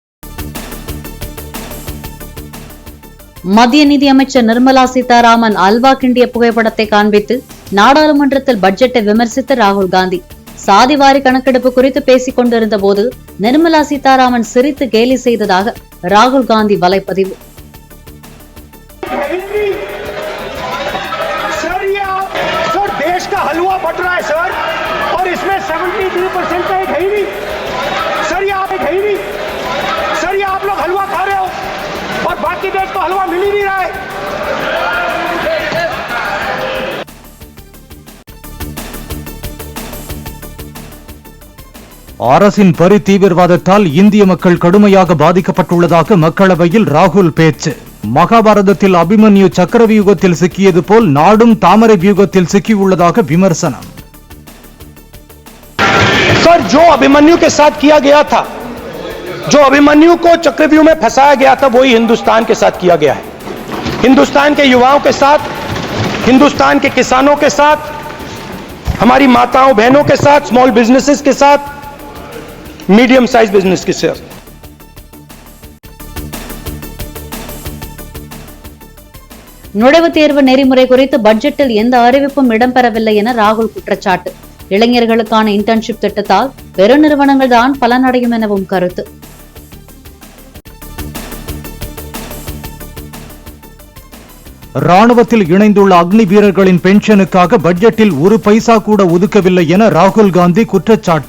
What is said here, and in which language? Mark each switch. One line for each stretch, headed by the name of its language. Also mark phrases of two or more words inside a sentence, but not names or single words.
Tamil: மத்திய நிதி அமைச்சர் நிர்மலா சீதாராமன் அல்வா கிண்டிய புகைப்படத்தை காண்பித்து நாடாளுமன்றத்தில் பட்ஜெட்டை விமர்சித்த ராகுல் காந்தி சாதிவாரி கணக்கெடுப்பு குறித்து பேசிக் கொண்டிருந்த போது நிர்மலா சீதாராமன் சிரித்து கேலி செய்ததாக ராகுல் காந்தி வலைப்பதிவு.
Hindi: देश का हलवा बट रहा है सर, और इसमें 73% का एक है ही नहीं सर, ये आप एक है ही नहीं सर, ये आप लोग हलवा खा रहे हो और बाकी देश को हलवा मिल ही नहीं रहा है.
Tamil: அரசின் பரி தீவிரவாதத்தால் இந்திய மக்கள் கடுமையாக பாதிக்கப்பட்டுள்ளதாக மக்களவையில் ராகுல் பேச்சு. மகாபாரதத்தில் அபிமன்யு சக்கர வியூகத்தில் சிக்கியது போல் நாடும் தாமரை வியூகத்தில் சிக்கியுள்ளதாக விமர்சனம்.
Hindi: सर, जो अभिमन्यु के साथ किया गया था, जो अभिमन्यु को चक्रव्यूह में फंसाया गया था, वही हिंदुस्तान के साथ किया गया है. हिंदुस्तान के युवाओं के साथ, हिंदुस्तान के किसानों के साथ, हमारी माताओं बहनों के साथ,
English: small businesses
Hindi: के साथ,
English: medium size business
Hindi: के साथ.
Tamil: நுழைவுத் தேர்வு நெறிமுறை குறித்து பட்ஜெட்டில் எந்த அறிவிப்பும் இடம்பெறவில்லை என ராகுல் குற்றச்சாட்டு. இளைஞர்களுக்கான இன்டர்ன்ஷிப் திட்டத்தால் பெருநிறுவனங்கள் தான் பலனடையும் எனவும் கருத்து. ராணுவத்தில் இணைந்துள்ள அக்னி வீரர்களின் பென்ஷனுக்காக பட்ஜெட்டில் ஒரு பைசா கூட ஒதுக்கவில்லை என ராகுல் காந்தி குற்றச்சாட்டு.